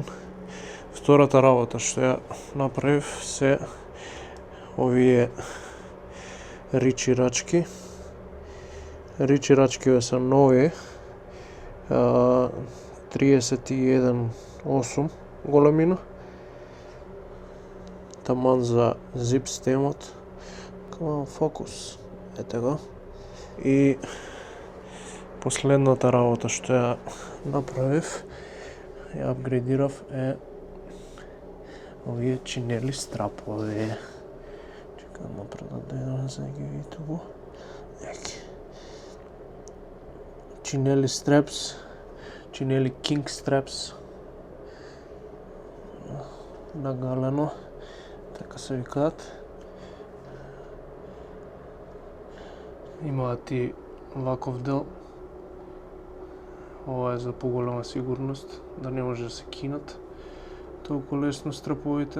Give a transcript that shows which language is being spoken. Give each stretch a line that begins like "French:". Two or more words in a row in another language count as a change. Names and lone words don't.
Macedonian: Втората работа што ја направив се овие ричи рачки. Ричи рачкиве се нови, 31.8 големина, таман за зип стемот.
English: Come on, focus.
Macedonian: Ете го. И последната работа што ја направив, ја апгрейдирав е овие чинели страпови. Чекам напред да дојдам за да ги видите го.
English: Чинели straps, чинели king straps,
Macedonian: нагалено, така се викаат. Имаат и ваков дел. Ова е за поголема сигурност, да не може да се кинат толку лесно страповите.